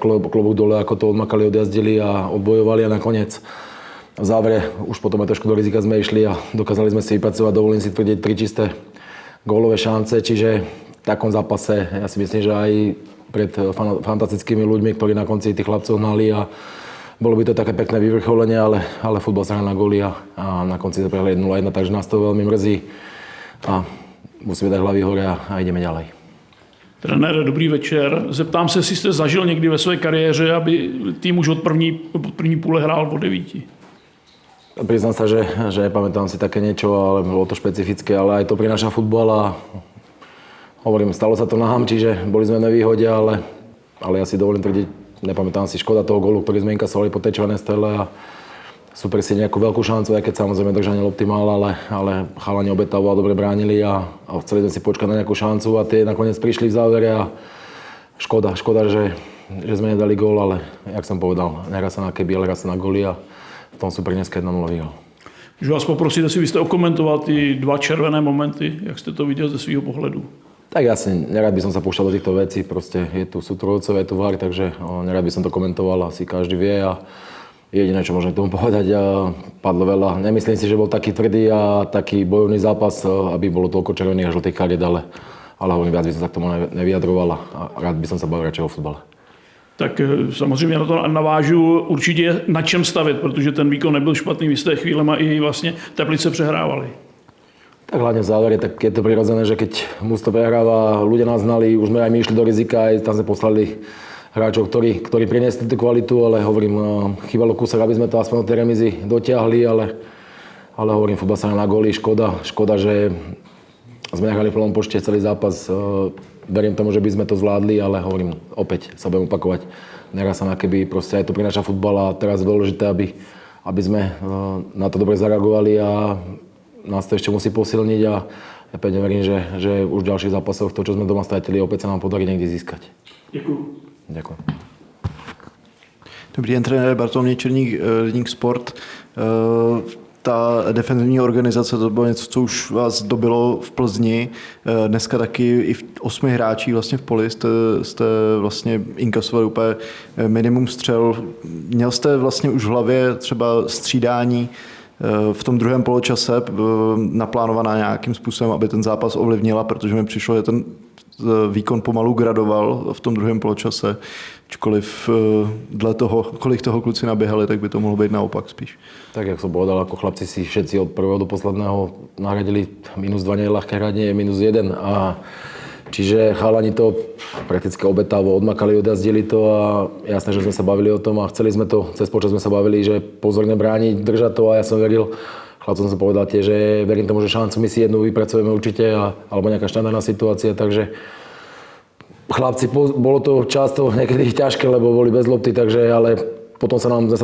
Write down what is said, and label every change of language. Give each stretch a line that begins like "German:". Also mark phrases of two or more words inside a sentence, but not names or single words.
Slovak: klobúk dole, ako to odmakali, odjazdili a odbojovali a nakoniec v závere už potom aj trošku do rizika sme išli a dokázali sme si vypracovať, dovolím si tvrdiť, 3 čisté gólové šance, čiže v takom zápase ja si myslím, že aj pred fantastickými ľuďmi, ktorí na konci tých chlapcov hnali a bolo by to také pekné vyvrcholenie, ale futbal sa hrá na góly a na konci to prehrali 1-1, takže nás to veľmi mrzí a musíme dať hlavy hore a ideme ďalej.
Czech: Trenére, dobrý večer. Zeptám se, jestli jste zažil někdy ve své kariéře, aby tým už od první půle hrál o 9.
Slovak: Priznám sa, že nepamätám si také niečo, ale bolo to špecifické, ale aj to prináša futbal a hovorím, stalo sa to nám, čiže boli sme v nevýhode, ale ja si dovolím tvrdiť, nepamätám si, škoda toho gólu, ktorý sme inkasovali po tej červenej strele a super si nejakú veľkú šancu, aj keď samozrejme držanie lopty mal, ale chalani obetavo a dobre bránili a chceli sme si počkať na nejakú šancu a tie nakoniec prišli v závere a škoda, že sme nedali gól, ale jak som povedal, nehrá sa na keby, ale hrá sa na góly a v tom super dneska 1-0 vyhral.
Czech: Můžu vás poprosit, jestli byste okomentoval ty 2 červené momenty, jak jste to viděl ze svého pohledu?
Slovak: Tak jasne, nerad by som sa púšťal do týchto vecí, proste sú tu rodcovia, je tu VAR, takže nerad by som to komentoval, asi každý vie a jediné, čo môžem k tomu povedať, padlo veľa. Nemyslím si, že bol taký tvrdý a taký bojovný zápas, aby bolo toľko červených a žltých kariet, ale hovorím, viac by som sa k tomu nevyjadroval a rád by som sa bavil radšej o futbale.
Czech: Tak samozřejmě na to navážu, určitě je na čem stavit, protože ten výkon nebyl špatný, vy jste chvílema i vlastně Teplice přehrávali.
Slovak: Tak hlavne v závere, tak je to prirodzené, že keď mužstvo prehráva, ľudia nás znali, už sme aj my išli do rizika, aj tam sme poslali hráčov, ktorí priniesli tú kvalitu, ale hovorím, chýbalo kúsok, aby sme to aspoň do tej remizy dotiahli, ale hovorím, futbal sa na góly, škoda, že sme nehrali v plnom počte celý zápas. Verím tomu, že by sme to zvládli, ale hovorím, opäť sa budem opakovať, nehrá sa na keby, proste aj to prináša futbal a teraz je dôležité, aby sme na to dobre zareagovali a nás to ešte musí posilniť a ja pevne verím, že už v ďalších zápasoch to, čo sme doma stratili, opäť sa nám podarí niekde získať. Ďakujem.
Czech: Dobrý den, trenér Bartoloměj Černík, Deník Sport. Ta defenzivní organizace, to bylo něco, co už vás dobilo v Plzni. Dneska taky i v 8 hráčích vlastně v poli jste vlastně inkasovali úplně minimum střel. Měl jste vlastně už v hlavě třeba střídání v tom druhém poločase naplánovaná nějakým způsobem, aby ten zápas ovlivnila, protože mi přišlo, že ten výkon pomalu gradoval v tom druhém poločase. Ačkoliv dle toho, kolik toho kluci naběhali, tak by to mohlo být naopak spíš.
Slovak: Tak, jak som povedal, ako chlapci si všetci od prvého do posledného nahradili -2 nie je ľahké hrať, nie je -1 a čiže chalani to prakticky obetavo odmakali, odjazdili to a jasné, že sme sa bavili o tom a chceli sme to, cez počas sme sa bavili, že pozorne brániť, držať to a ja som veril, chlapcom som povedal tiež, že verím tomu, že šancu my si jednu vypracujeme určite alebo nejaká štandardná situácia, takže chlapci, bolo to často niekedy ťažké, lebo boli bez lopty, takže ale potom sa nám zase